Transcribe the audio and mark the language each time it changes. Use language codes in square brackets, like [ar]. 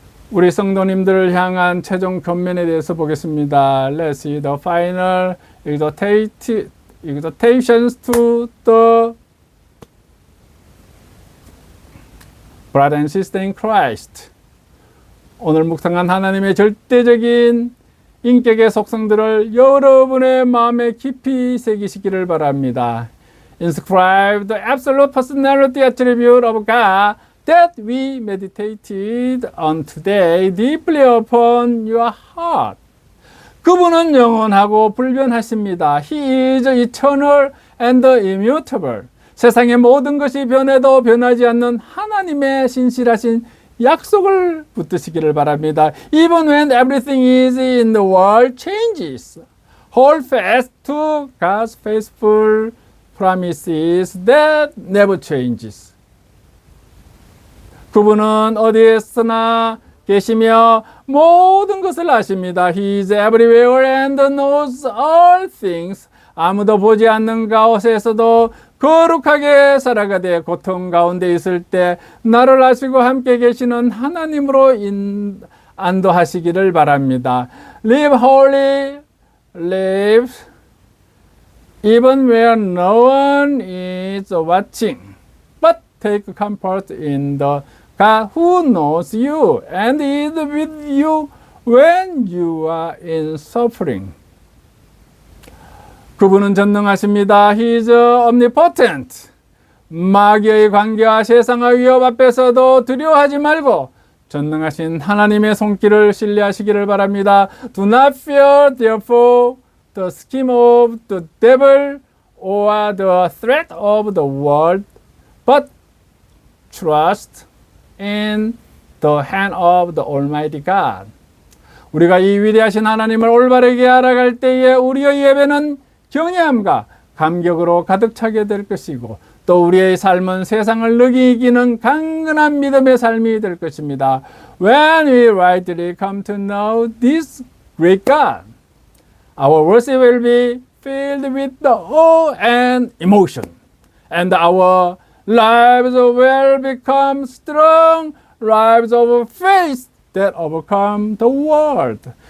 [ko] 우리 성도님들을 향한 최종 권면에 대해서 보겠습니다. [en] Let's see the final exhortations to the brother and sister in Christ. [ko] 오늘 묵상한 하나님의 절대적인 인격의 속성들을 여러분의 마음에 깊이 새기시기를 바랍니다. [en] Inscribe the absolute personality attribute of God that we meditated on today deeply upon your heart. [ko] 그분은 영원하고 불변하십니다. [en] He is eternal and immutable. [ko] 세상의 모든 것이 변해도 변하지 않는 하나님의 신실하신 약속을 붙드시기를 바랍니다. [en] Even when everything is in the world changes, hold fast to God's faithful promises that never changes. [ko] 그분은 어디에서나 계시며 모든 것을 아십니다. [en] He is everywhere and knows all things. [ko] 아무도 보지 않는 가운데에서도 거룩하게 살아가되 고통 가운데 있을 때 나를 아시고 함께 계시는 하나님으로 안도하시기를 바랍니다. [en] Live holy, live even where no one is watching. But take comfort in the God who knows you and is with you when you are in suffering. [ko] 그분은 전능하십니다. [en] He is omnipotent. [ko] 마귀의 관계와 세상의 위협 앞에서도 두려워하지 말고 전능하신 하나님의 손길을 신뢰하시기를 바랍니다. [en] Do not fear, therefore, the scheme of the devil or the threat of the world, but trust in the hand of the Almighty God. [ko] 우리가 이 위대하신 하나님을 올바르게 알아갈 때에 우리의 예배는 경외함과 감격으로 가득 차게 될 것이고 또 우리의 삶은 세상을 능히 이기는 강건한 믿음의 삶이 될 것입니다. [en] When we rightly come to know this great God, our worship will be filled with the awe and emotion, and our lives will become strong lives of faith that overcome the world.